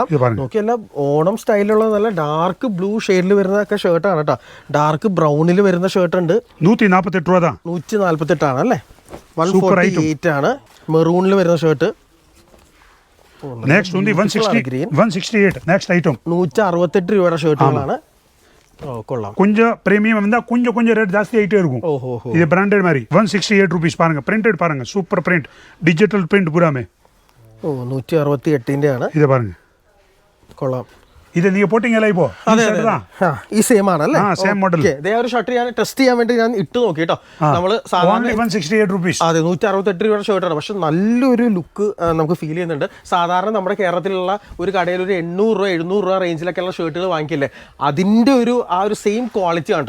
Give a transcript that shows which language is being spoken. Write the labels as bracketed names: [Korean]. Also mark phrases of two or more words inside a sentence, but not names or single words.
[Malayalam] നോക്കിയെല്ലാം ഓണം സ്റ്റൈലിലുള്ള നല്ല [English] dark blue shade [Malayalam] വരുന്ന ഷർട്ടാണ് കേട്ടോ. [English] dark brown [Malayalam] വരുന്ന ഷർട്ട് ഉണ്ട്. 148 രൂപ. 148 ആണ് അല്ലേ? 148 ആണ്. മെറൂണിൽ വരുന്ന ഷർട്ട്. [English] next 168. next item [Malayalam] 168 രൂപയുടെ ഷർട്ടുകളാണ്. കൊള്ളാം. [Tamil] கொஞ்சம் பிரீமியம் வந்தா கொஞ்சம் ரேட் ஜாஸ்தி ஆயிட்டே இருக்கும். இது பிராண்டட் மாதிரி 168 rupees பாருங்க. பிரிண்டட் பாருங்க, [English] super print, digital print [Tamil] பூராமே. [Malayalam] ഓ 168 ആണ്. ഇത് பாருங்க. കൊള്ളാം. ഇത് നീ പോട്ടിങ്ങല്ല ഇപ്പോ? ഈ സെയിം ആണല്ലേ? [English] same model. [Malayalam] ഇതേ ഒരു ഷർട്ട് ഞാൻ ടെസ്റ്റ് ചെയ്യാൻ വേണ്ടി ഞാൻ ഇട്ട് നോക്കി കേട്ടോ. നമ്മൾ സാധാരണ 168 rupees. അതെ 168 രൂപയുടെ ഷർട്ടാണ്. പക്ഷെ നല്ലൊരു ലുക്ക് നമുക്ക് ഫീൽ ചെയ്യുന്നുണ്ട്. സാധാരണ നമ്മുടെ കേരളത്തിലുള്ള ഒരു കടയിൽ ഒരു 800 രൂപ 700 രൂപ റേഞ്ചിലൊക്കെയുള്ള ഷർട്ടുകൾ വാങ്ങിക്കില്ലേ, അതിന്റെ ആ ഒരു [English] same quality [Malayalam] ആണ് കേട്ടോ.